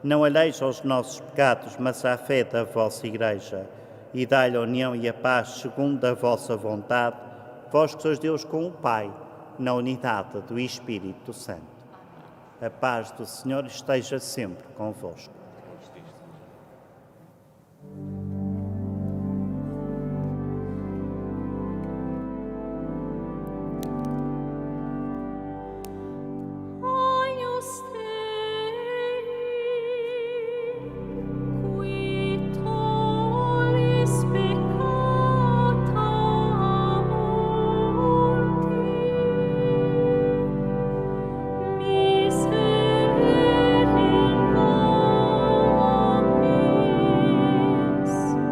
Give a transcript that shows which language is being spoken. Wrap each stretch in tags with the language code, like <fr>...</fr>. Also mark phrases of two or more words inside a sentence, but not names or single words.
<pt>Não alheis aos nossos pecados, mas à fé da vossa Igreja, e dai-lhe a união e a paz segundo a vossa vontade, vós que sois Deus com o Pai, na unidade do Espírito Santo. A paz do Senhor esteja sempre convosco.</pt> <la>Agnus Dei, qui tollis peccata mundi, miserere nobis.</la>